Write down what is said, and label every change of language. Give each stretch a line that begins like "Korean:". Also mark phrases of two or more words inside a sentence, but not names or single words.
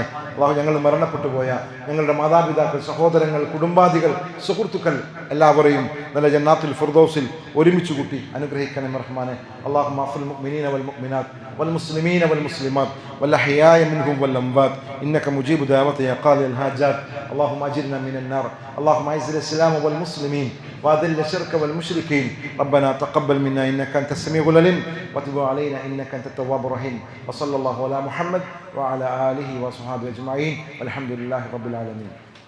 Malayalam: അള്ളാഹു, ഞങ്ങൾ മരണപ്പെട്ടു പോയ ഞങ്ങളുടെ മാതാപിതാക്കൾ, സഹോദരങ്ങൾ, കുടുംബാദികൾ, സുഹൃത്തുക്കൾ എല്ലാവരെയും നല്ല ജന്നാത്തുൽ ഫിർദൗസിൽ ഒരുമിച്ച് കൂട്ടി അനുഗ്രഹിക്കണമേ റഹ്മാനെ.
Arabic: اللهم اغفر المؤمنين والمؤمنات والمسلمين والمسلمات والأحياء منهم والأموات إنك مجيب الدعوات يا قاضي الحاجات. اللهم اجرنا من النار. اللهم اعز الاسلام والمسلمين واذل الشرك والمشركين. ربنا تقبل منا انك انت السميع العليم وتب علينا انك انت التواب الرحيم. وصلى الله على محمد وعلى اله وصحبه اجمعين والحمد لله رب العالمين.